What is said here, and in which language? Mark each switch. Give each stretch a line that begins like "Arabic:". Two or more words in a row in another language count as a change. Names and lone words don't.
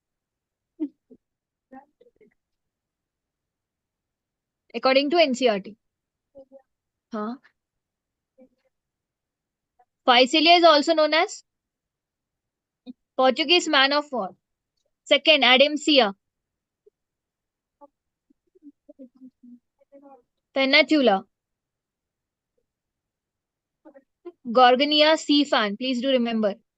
English: According to NCRT. Huh? Phycelia is also known as Portuguese man of war. Second, Adamsia. Pennatula. Gorgonia sea fan. Please do remember.